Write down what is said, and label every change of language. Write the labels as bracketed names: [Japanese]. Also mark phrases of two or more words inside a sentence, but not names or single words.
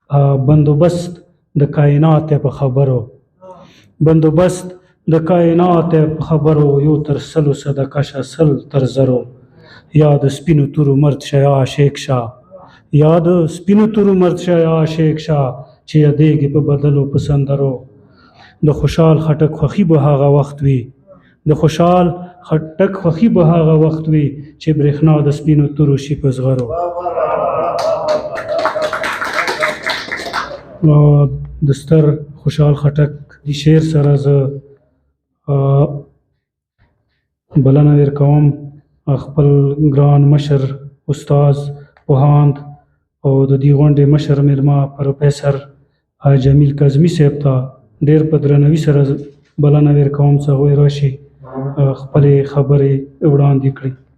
[Pashto] بندوبست د کائنات په خبرو بندوبست د کائنات په خبرو یو تر سلو صدقه شه سل تر زرو یا د سپینو تورو مرد شه یا عاشق شه یا د سپینو تورو مرد شه یا عاشق شه چې یادېږي په بدلو په سندرو د خوشحال خټک خوښي به هغه وخت وي د خوشحال خټک خوښي به هغه وخت وي چې برېښنا د سپینو تورو شي په زغرو د ستر خوشحال خټک د شعر سره زه بلنه ورکوم خپل ګران مشر استاد پوهاند او د دې غونډې مشر میلمه پروفیسر جمیل کاظمي صاحب ته ډېر په درناوي سره بلنه ورکوم چې هغوی راشي خپلې خبرې وړاندې کړي.